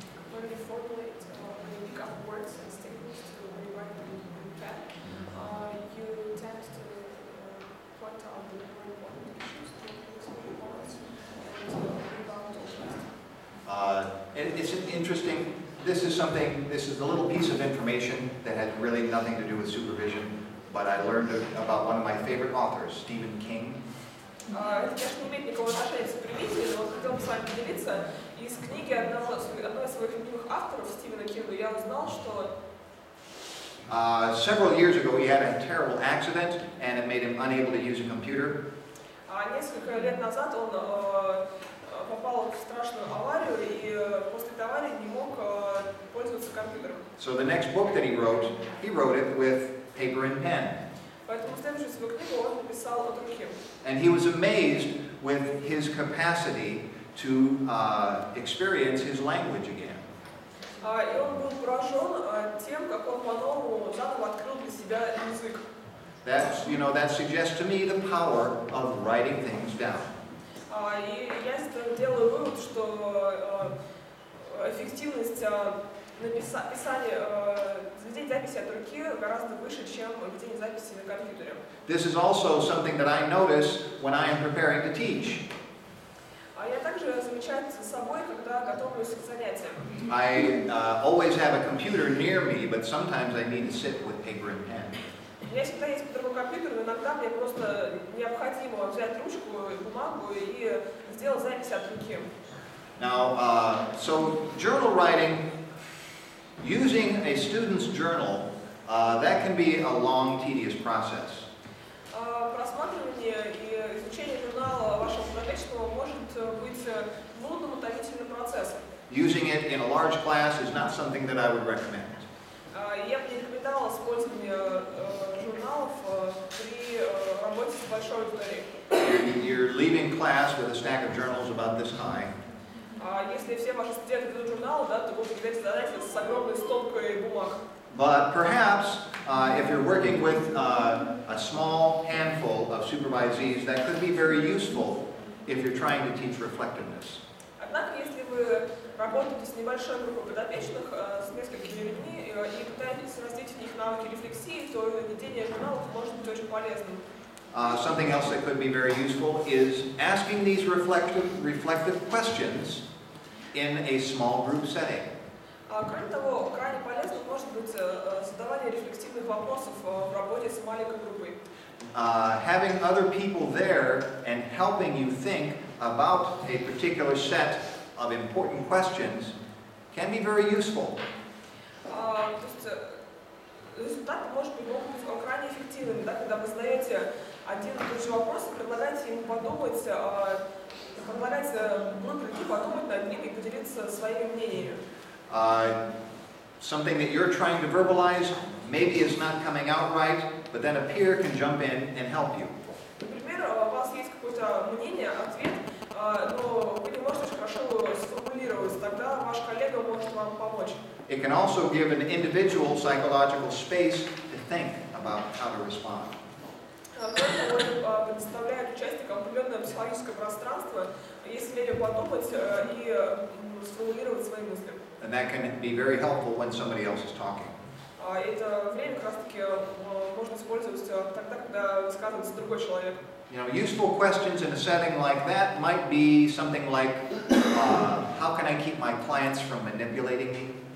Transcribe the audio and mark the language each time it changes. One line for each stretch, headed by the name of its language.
English: When you formulate, when you pick up words and statements to rewrite them in pad, you tend to point out the more important issues to explain words and leave out all the rest. It's interesting. This is a little piece of information that has really nothing to do with supervision, but I learned about one of my favorite authors, Stephen King.
Russian: Это, конечно, не имеет никакого отношения к супервизии, но хотел бы с вами поделиться. Из книги одной из своих любимых авторов, Стивена Кинга, я узнал, что
English: Several years ago, he had a terrible accident, and it made him unable to use a computer.
Russian: несколько лет назад он попал в страшную аварию и после этой аварии не мог пользоваться компьютером.
English: So the next book that he wrote it with paper and pen.
Russian: Поэтому следующую свою книгу он написал от руки.
English: And he was amazed with his capacity to experience his language again.
Russian: И он был поражен тем, как он по-новому заново открыл для себя язык.
English: That suggests to me the power of writing things down.
Russian: И я делаю вывод, что эффективность писания, ведения записи от руки гораздо выше, чем ведение записи на компьютере.
English: This is also something that I notice when I am preparing to teach.
Russian: Я также замечаю за собой, когда готовлюсь к занятиям.
English: I always have a computer near me, but sometimes I need to sit with paper and pen.
Russian: У меня всегда есть под рукой компьютер, но иногда мне просто необходимо взять ручку и бумагу и сделать запись от руки.
English: Now, so journal writing, using a student's journal, that can be a long, tedious process.
Russian: Просматривание и изучение журнала вашего подопечного может быть нудным, утомительным процессом.
English: Using it in a large class is not something that I would recommend.
Russian: Я бы не рекомендовала использование журналов при работе с большой аудиторией.
English: You're leaving class with a stack of journals about this high.
Russian: Если все ваши студенты ведут журналы, да, то вы покидаете задание с огромной стопкой бумаг.
English: But perhaps if you're working with a small handful of supervisees, that could be very useful if you're trying to teach reflectiveness.
Russian: Однако, если вы работаете с небольшой группой подопечных, с несколькими людьми и пытаетесь развить в них навыки рефлексии, то ведение журналов может быть очень полезным.
English: Something else that could be very useful is asking these reflective questions in a small group setting.
Russian: Кроме того, крайне полезным может быть задавание рефлексивных вопросов в работе с маленькой группой.
English: Having other people there and helping you think about a particular set of important questions can be very useful.
Russian: То есть результаты могут быть крайне эффективными, да, когда вы задаете один и тот же вопрос и предлагаете ему подумать, предлагаете группе людей подумать над ним и поделиться своими мнениями.
English: Something that you're trying to verbalize maybe is not coming out right, but then a peer can jump in and help you.
Russian: Например, у вас есть какое-то мнение, ответ, но вы не можете очень хорошо его сформулировать, тогда ваш коллега может вам помочь.
English: It can also give an individual psychological space to think about how to respond.
Russian: Кроме того, предоставляет участникам определенное психологическое пространство, есть время подумать и сформулировать свои мысли.
English: And that can be very helpful when somebody else is talking.
Russian: Это время как раз таки можно использовать тогда, когда высказывается другой человек.
English: Useful questions in a setting like that might be something like, how can I keep my clients from manipulating me?